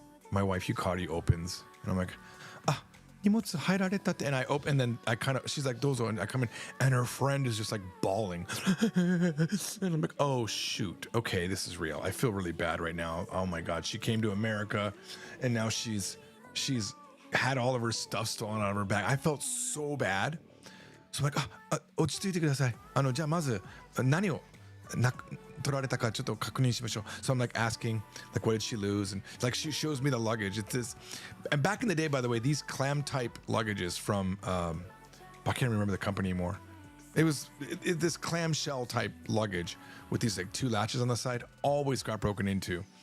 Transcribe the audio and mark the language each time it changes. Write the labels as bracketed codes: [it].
[en] My wife, Yukari, opens. And I'm like, [ja] 荷物入られたって. [en] And I open, and then I kind of, she's like, [ja] どうぞ. [en] And I come in, and her friend is just like bawling. And I'm like, oh, shoot. Okay, this is real. I feel really bad right now. Oh my God. She came to America, and now she's had all of her stuff stolen out of her bag. I felt so bad. So I'm like, [ja] 落ち着いてください.じゃあまず何を取られたかちょっと確認しましょう. [en] So I'm like asking, like, what did she lose? And like, she shows me the luggage. It's this, and back in the day, by the way, these clam type luggages from, I can't remember the company anymore. It was this clamshell type luggage with these like 2 latches on the side, always got broken into.